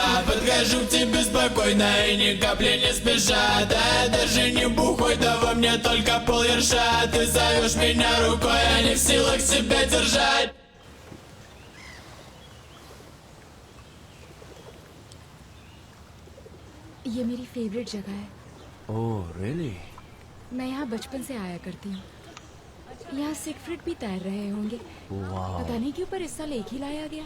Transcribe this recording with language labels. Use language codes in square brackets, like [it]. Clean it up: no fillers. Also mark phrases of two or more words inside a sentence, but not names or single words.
[ru] Подхожу к тебе спокойно и ни капли не спеша. Да я даже не бухой, да во мне только полерша. Ты зовешь меня рукой, я не в силах себя держать. [hi] ये मेरी फेवरेट जगह है। [en] Oh really? [hi] मैं यहाँ बचपन से आया करती हूँ। यहाँ सिगफ्रिड भी तैर रहे होंगे। वाह। पता नहीं क्यों पर इस साल एक ही लाया गया।